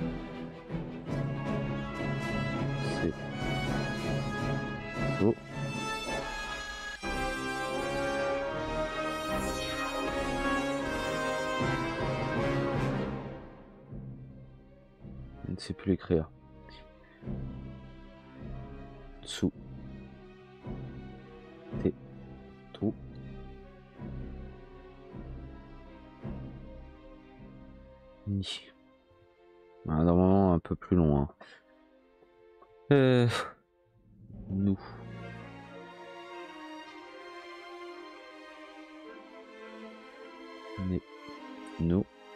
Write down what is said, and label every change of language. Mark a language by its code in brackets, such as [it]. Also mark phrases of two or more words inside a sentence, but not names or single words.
[fr] C'est... Oh. Je ne sais plus l'écrire. [ja] Tsu. Te. To. Ni. [fr] Ah, normalement un peu plus loin. Nous. Mais. Nous.